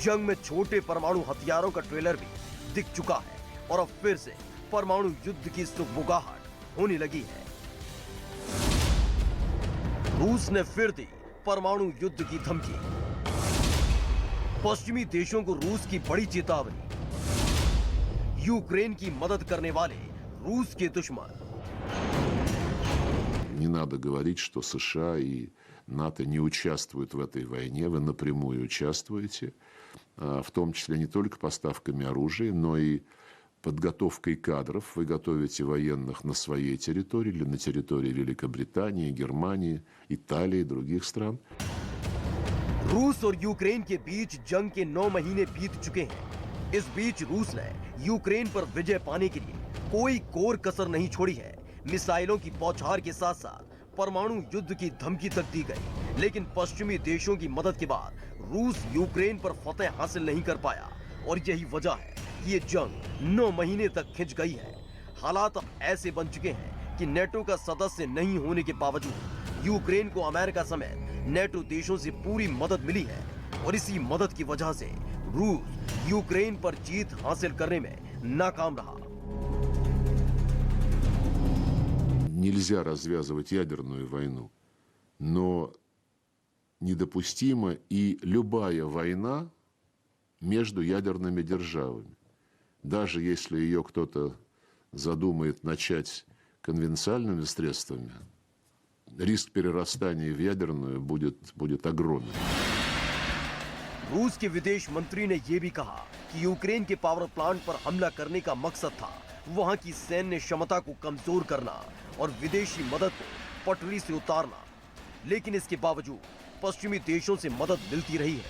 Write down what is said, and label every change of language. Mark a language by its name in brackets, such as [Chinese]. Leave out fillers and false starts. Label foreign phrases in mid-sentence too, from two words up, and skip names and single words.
[Hindi] जंग में छोटे परमाणु हथियारों का ट्रेलर भी दिख चुका है और अब फिर से परमाणु युद्ध की सुगबुगाहट होने लगी है। रूस ने फिर दी परमाणु युद्ध की धमकी। पश्चिमी देशों को रूस की बड़ी चेतावनी। यूक्रेन की मदद करने वाले रूस के दुश्मन। [Russian] Не надо говорить, что США и НАТО не участвуют в этой войне. Вы напрямую участвуете, в том числе не только поставками оружия, но и подготовкой кадров. Вы готовите военных на своей территории или на территории Великобритании, Германии, Италии и других стран. [Hindi] रूस और यूक्रेन के बीच जंग के 9 महीने बीत चुके हैं। इस बीच रूस ने यूक्रेन पर विजय पाने के लिए कोई कोर कसर नहीं छोड़ी है। मिसाइलों की बौछार के साथ साथ परमाणु युद्ध की धमकी तक दी गई, लेकिन पश्चिमी देशों की मदद के बाद रूस यूक्रेन पर फतेह हासिल नहीं कर पाया और यही वजह है कि ये जंग 9 महीने तक खिंच गई है। हालात अब ऐसे बन चुके हैं कि नेटो का सदस्य नहीं होने के बावजूद यूक्रेन को अमेरिका समेत नेटो देशों से पूरी मदद मिली है और इसी मदद की वजह से रूस यूक्रेन पर जीत हासिल करने में नाकाम रहा। [Russian] Нельзя развязывать ядерную войну, но недопустима и любая война между ядерными державами. Даже если ее кто-то задумает начать конвенциальными средствами, риск перерастания в ядерную будет огромен. [Hindi] रूस के विदेश मंत्री ने यह भी कहा कि यूक्रेन के [English] power plant [Hindi] पर हमला करने का मकसद था वहां की सैन्य क्षमता को कमजोर करना और विदेशी मदद को पटरी से उतारना। लेकिन इसके बावजूद पश्चिमी देशों से मदद मिलती रही है।